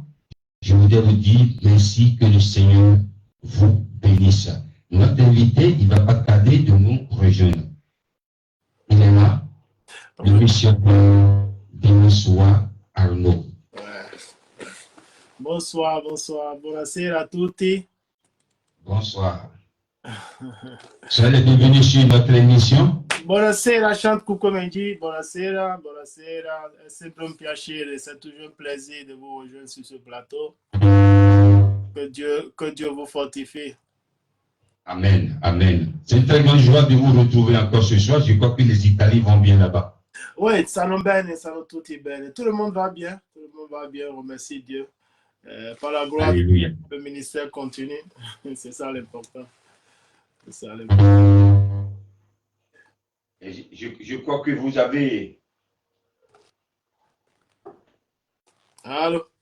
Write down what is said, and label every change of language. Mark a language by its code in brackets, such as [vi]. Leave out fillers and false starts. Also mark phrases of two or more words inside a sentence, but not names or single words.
[fr] Je voudrais vous dire merci, que le Seigneur vous bénisse. Notre invité, il ne va pas tarder de nous rejoindre. Il est là, le missionnaire Deniswa Arnaud. Bonsoir, bonsoir. [it] Buonasera a tutti. [fr] Bonsoir. Soyez les bienvenus sur notre émission. [it] Buonasera, chante Kukomenji. Buonasera, buonasera. È sempre un piacere, [fr] c'est toujours un plaisir de vous rejoindre sur ce plateau. Que Dieu vous fortifie. Amen, amen. C'est une très grande joie de vous retrouver encore ce soir. Je crois que les Italiens vont bien là-bas. Oui, [it] stanno bene, stanno tutti bene. [fr] Tout le monde va bien. Tout le monde va bien, remercie Dieu. Par la gloire, Alléluia. le ministère continue. C'est ça l'important. C'est ça l'important. Je crois que vous avez... Allô?